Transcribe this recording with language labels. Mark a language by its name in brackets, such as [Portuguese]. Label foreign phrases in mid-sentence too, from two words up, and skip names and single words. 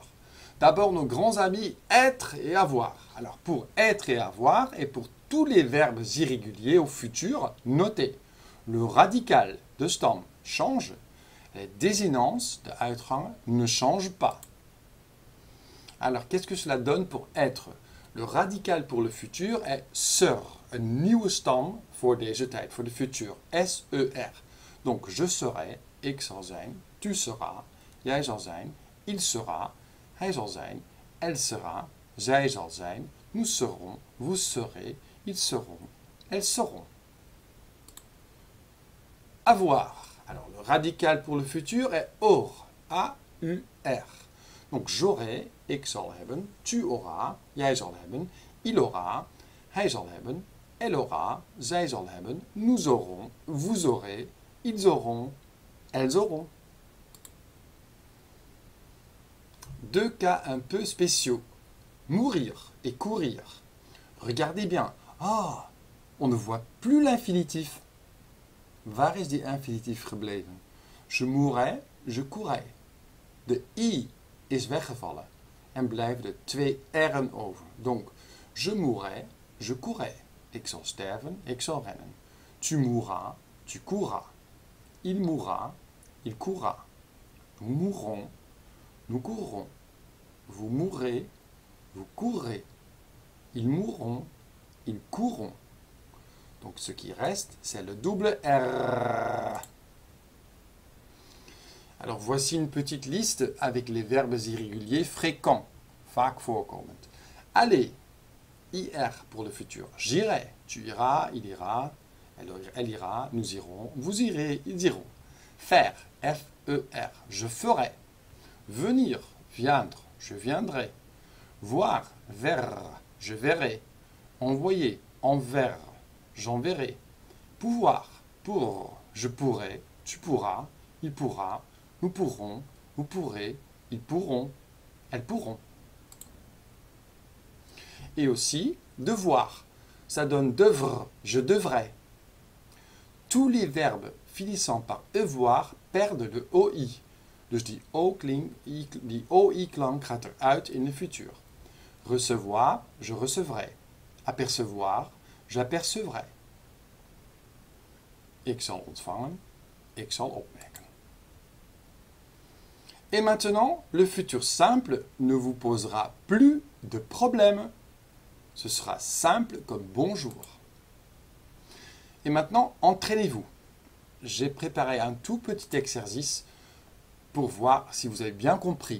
[French] D'abord, nos grands amis, être et avoir. Alors, pour être et avoir, et pour tous les verbes irréguliers au futur, notez. Le radical [Dutch] de stam [French] change, les désinences [Dutch] de uitgangen [French] ne changent pas. Alors, qu'est-ce que cela donne pour être? Le radical pour le futur est ser, [Dutch] een nieuwe stam voor deze tijd, voor de futur. [French] S-E-R. Donc, je serai, [Dutch] ik zal zijn, [French] tu seras, [Dutch] jij zal zijn, [French] il sera, [Dutch] hij zal zijn, [French] elle sera, [Dutch] zij zal zijn, [French] nous serons, vous serez, ils seront, elles seront. Avoir. Alors, le radical pour le futur est or, A-U-R. Donc, j'aurai, [Dutch] ik zal hebben, [French] tu auras, [Dutch] jij zal hebben, [French] il aura, [Dutch] hij zal hebben, [French] elle aura, [Dutch] zij zal hebben, [French] nous aurons, vous aurez, ils auront, elles auront. Deux cas un peu spéciaux. Mourir et courir. Regardez bien. Ah, on ne voit plus l'infinitif. [Dutch] Waar is die infinitif gebleven? [French] Je mourrai, je courais. [Dutch] De i is weggevallen en blijven de twee r'en over. [French] Donc, je mourrai, je courais. [Dutch] Ik zal sterven, ik zal rennen. [French] Tu mourras, Tu courras. Il mourra. Il courra. Nous mourrons. Nous courrons. Vous mourrez. Vous courrez. Ils mourront. Ils courront. Donc ce qui reste, c'est le double R. Alors voici une petite liste avec les verbes irréguliers fréquents. [Dutch] Vaak voorkomend. [French] Aller. IR pour le futur. J'irai. Tu iras, il ira, elle ira, nous irons, vous irez, ils iront. Faire. F-E-R. Je ferai. Venir. Viendre. Je viendrai. Voir. Ver. Je verrai. Envoyer. Envers. J'enverrai. Pouvoir. Pour. Je pourrai. Tu pourras. Il pourra. Nous pourrons. Vous pourrez. Ils pourront. Elles pourront. Et aussi, devoir. Ça donne devre. Je devrais. Tous les verbes finissant par avoir perdent le OI. [Dutch] Dus die OI-klank gaat eruit in de futur. [French] Recevoir, je recevrai. Apercevoir, j'apercevrai. [Dutch] Ik zal ontvangen, ik zal opmerken. [French] Et maintenant, le futur simple ne vous posera plus de problème. Ce sera simple comme bonjour. Et maintenant, entraînez-vous. J'ai préparé un tout petit exercice pour voir si vous avez bien compris.